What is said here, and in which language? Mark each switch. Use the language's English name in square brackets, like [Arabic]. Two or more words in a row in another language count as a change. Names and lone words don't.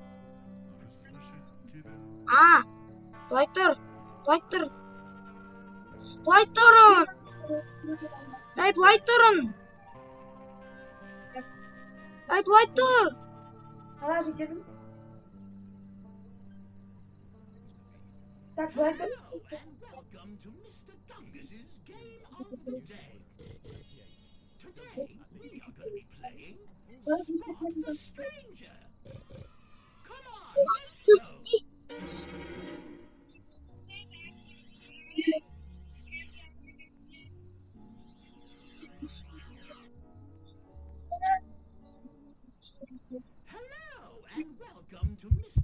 [Kazakh] Былай тұр. Былай тұрын. Ей, былай тұрын. Ей, былай тұр. Қалай жетедім? Так, былай тұр. [English] Welcome to Mr. Dungus's Game of the Day. Today, we are going to be playing The Stranger. Come on, let's go. Hello, and welcome to Mr.